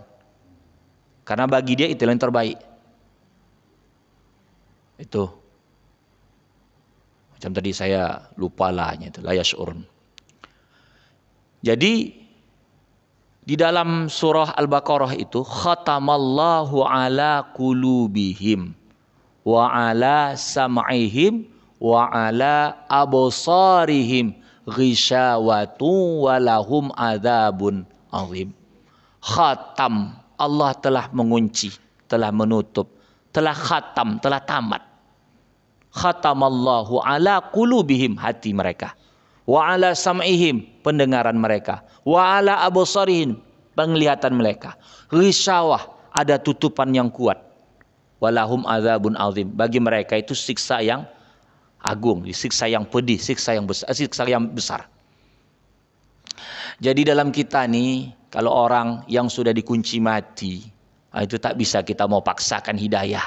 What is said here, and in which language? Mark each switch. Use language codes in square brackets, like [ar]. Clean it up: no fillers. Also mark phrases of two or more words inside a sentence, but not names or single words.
[id] Karena bagi dia itu yang terbaik. Itu. Macam tadi saya lupa lahnya itu, [ar] لا يشعرون. [id] Jadi di dalam surah Al-Baqarah itu [ar] ختم الله على قلوبهم وعلى سمعهم وعلى أبصارهم غشاوة ولهم عذاب عظيم. [id] Khatam, Allah telah mengunci, telah menutup, telah khatam, telah tamat. [ar] ختم الله على قلوبهم, [id] hati mereka, [ar] وعلى سمعهم, [id] pendengaran mereka, [ar] وعلى أبصارهم, [id] penglihatan mereka, ghisyawah, ada tutupan yang kuat, [ar] ولهم عذاب عظيم, [id] bagi mereka itu siksa yang agung, siksa yang pedih, siksa yang besar. Jadi dalam kita nih, kalau orang yang sudah dikunci mati, itu tak bisa kita mau paksakan hidayah.